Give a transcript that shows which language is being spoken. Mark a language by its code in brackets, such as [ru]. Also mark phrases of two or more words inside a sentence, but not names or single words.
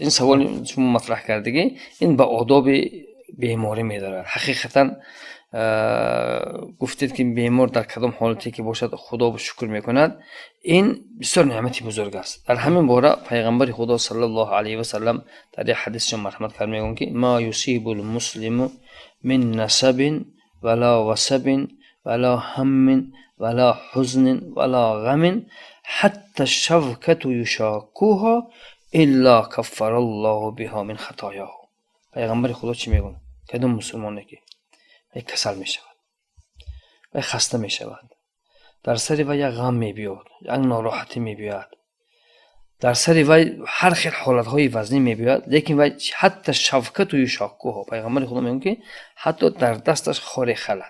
[tg] ин саволи шумо матраҳ кардагӣ, ин ба одоби беморӣ медорад. ҳақиқатан гуфтед ки бемор дар кадом ҳолате ки бошад худо шукр мекунад, ин бисёр неъмати бузург аст. дар ҳамин бора пайғамбари худо [ar] صلى الله عليه وسلم [tg] дар як ҳадисшон марҳамат кард мегӯянд ки [ar] ما يصيب المسلم من نصب ولا وصب ولا هم ولا حزن ولا غم حتى الشوكة يشاكها إلا كفر الله بها من خطاياه. [tg] пайғамбари худо чӣ мегӯянд? кадом мусулмоне ки вай касал мешавад, вай хаста мешавад, дар сари вай як ғам мебиёд, як нороҳатӣ мебиёд, дар сари вай ҳар хел ҳолатҳои вазнӣ мебиёд, лекин вай [ar] حتى الشوكة يشاكها, [tg] пайғамбари худо мегӯянд ки ҳатто дар дасташ хоре халад.